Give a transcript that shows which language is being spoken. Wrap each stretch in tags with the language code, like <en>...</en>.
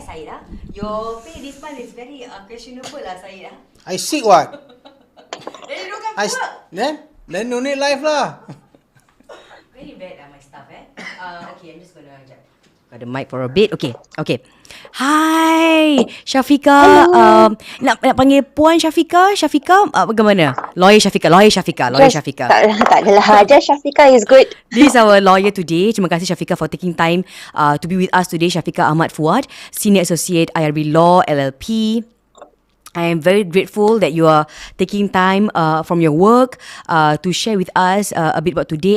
<en>Syed your pay this month is very questionable Syed I sick what? Then you don't come to work. Then no need life lah. Very bad my stuff Okay, I'm just gonna got the mic for a bit. Okay. Hi Syafiqah.</en> <ms>Nak panggil Puan Syafiqah? Bagaimana? Lawyer Syafiqah. Tak adalah.</ms> <en>Just Syafiqah is good. This is our lawyer today.</en> <ms>Terima kasih</ms> <en>Syafiqah for taking time to be with us today. Syafiqah Ahmad Fuad, Senior Associate IRB Law LLP. I am very grateful that you are taking time from your work to share with us a bit about today.</en>